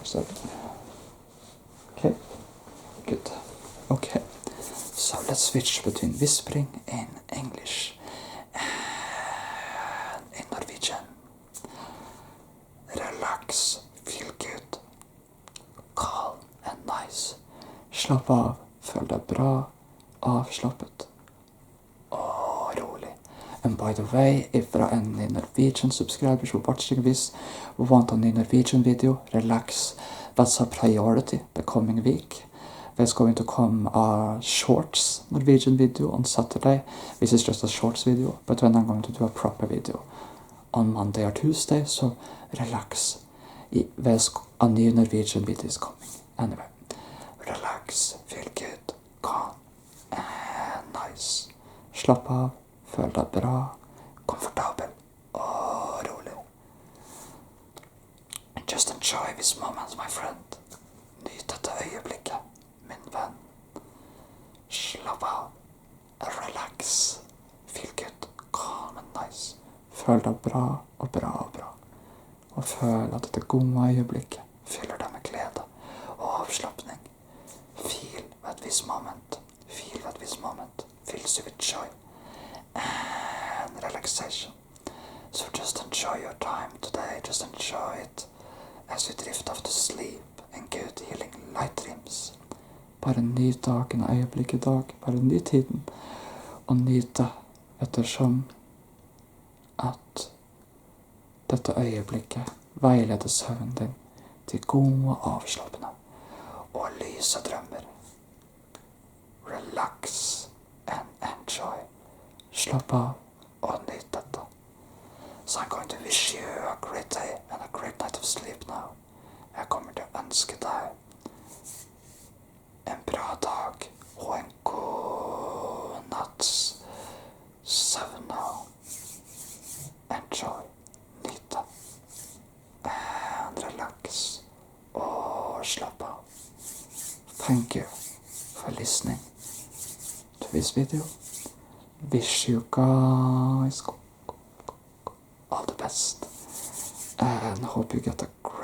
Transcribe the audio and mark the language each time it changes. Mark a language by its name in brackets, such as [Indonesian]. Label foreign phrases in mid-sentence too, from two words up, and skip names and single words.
[English] So. Okay, good. Okay, so let's switch between whispering in English and in Norwegian. Relax, feel good, calm and nice. [Norwegian] Slapp av, føl deg bra, avslappet og rolig. [English] And by the way, if there are any Norwegian subscribers who are watching this who want a new Norwegian video, relax. That's a priority the coming week. There's going to come a shorts Norwegian video on Saturday. This is just a shorts video, but then I'm going to do a proper video on Monday or Tuesday, so relax. There's a new Norwegian video is coming. Anyway, relax, feel good, calm and nice. [Norwegian] Slapp av, føl deg bra, komfortabel og rolig. [English] Just enjoy this moment, my friend. [Norwegian] Nyt dette øyeblikket, min venn. Slapp av, [English] relax, feel good, calm and nice. [Norwegian] Føl deg bra og bra og bra. Og føl at dette gode øyeblikket fyller deg med glede og avslappning. [English] Feel that this moment fills you with joy and relaxation. So just enjoy your time today, just enjoy it as you drift off to sleep in good healing light dreams. [Norwegian] Bare nyt dagen og øyeblikket i dag, bare nyt tiden, og nyt det ettersom at dette øyeblikket veileder søvnen din til gode, avslappende og lyse drømmer. [English] Relax and enjoy. [Norwegian] Slapp av og nyt dette. [English] So I'm going to wish you a great day and a great night of sleep now. [Norwegian] Jeg kommer til å ønske deg en bra dag og en god natts søvn now. Enjoy. Nyt det. [English] And relax. [Norwegian] Og slapp av. [English] Thank you for listening to this video. Wish you guys all the best and hope you get a